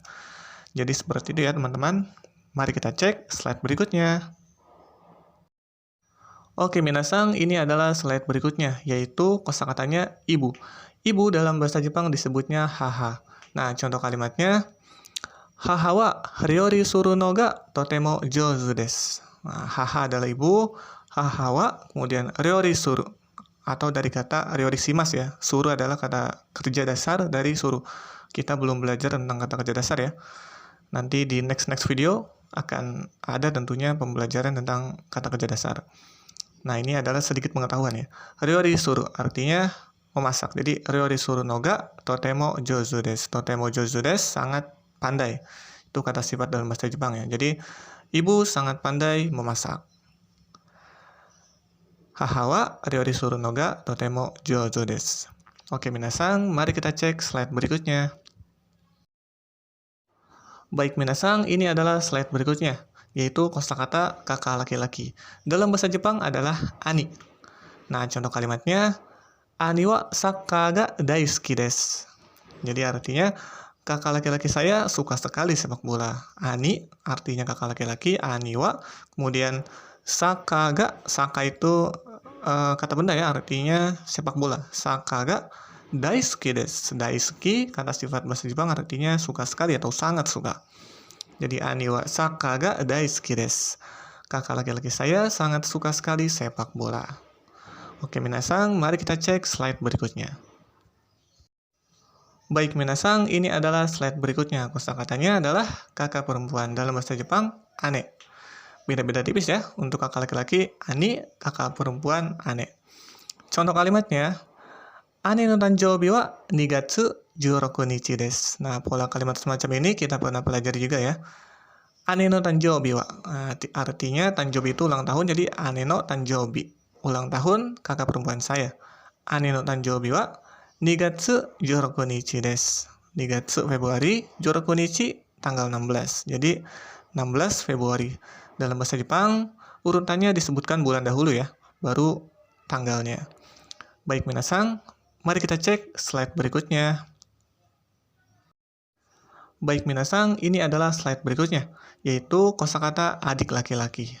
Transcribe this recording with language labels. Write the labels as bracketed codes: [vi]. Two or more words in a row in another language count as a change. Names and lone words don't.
[id] Jadi seperti itu ya teman-teman. Mari kita cek slide berikutnya. Oke minasan, ini adalah slide berikutnya, yaitu kosakatanya ibu. Ibu dalam bahasa Jepang disebutnya haha. Nah, contoh kalimatnya, [ja] 母は料理するのがとても上手です. [id] Nah, haha adalah ibu, [ja] 母は [id] kemudian [ja] 料理する. [id] Atau dari kata [ja] 料理します [id] ya. Suru adalah kata kerja dasar dari suru. Kita belum belajar tentang kata kerja dasar ya. Nanti di [en] next video [id] akan ada tentunya pembelajaran tentang kata kerja dasar. Nah, ini adalah sedikit pengetahuan ya. [ja] 料理する [id] artinya memasak. [ja] Jadi 料理するのがとても上手です. とても上手です, [id] sangat pandai. Itu kata sifat dalam bahasa Jepang ya. Jadi ibu sangat pandai memasak. [ja] 母は料理するのがとても上手です. [id] Oke, minasang, mari kita cek slide berikutnya. Baik, minasang, ini adalah slide berikutnya, yaitu kosakata kakak laki-laki. Dalam bahasa Jepang adalah ani. Nah, contoh kalimatnya, [ja] 兄はサッカーが大好きです. [id] Jadi artinya, kakak laki-laki saya suka sekali sepak bola. Ani artinya kakak laki-laki, [ja] 兄は, [id] kemudian saka itu kata benda ya, artinya sepak bola. [ja] サッカーが大好きです. [id] Daisuki kata sifat bahasa Jepang artinya suka sekali atau sangat suka. [ja] Jadi 兄はサッカーが大好きです. [id] Kakak laki-laki saya sangat suka sekali sepak bola. Oke, minasang, mari kita cek slide berikutnya. Baik, minasang, ini adalah slide berikutnya. Kosakatanya adalah kakak perempuan. Dalam bahasa Jepang, ane. Beda-beda tipis ya. Untuk kakak laki-laki, ani, kakak perempuan, ane. Contoh kalimatnya, [ja] 姉の誕生日は2月16日です. [id] Nah, pola kalimat semacam ini kita pernah pelajari juga ya. [ja] 姉の誕生日は, [id] artinya tanjoubi itu ulang tahun, jadi [ja] 姉の誕生日, [id] ulang tahun kakak perempuan saya. [ja] 姉の誕生日は2月16日です. [id] 2 gatsu Februari, 16 nichi tanggal 16. Jadi 16 Februari. Dalam bahasa Jepang, urutannya disebutkan bulan dahulu ya, baru tanggalnya. Baik, minasang, mari kita cek slide berikutnya. Baik, minasang, ini adalah slide berikutnya, yaitu kosakata adik laki-laki.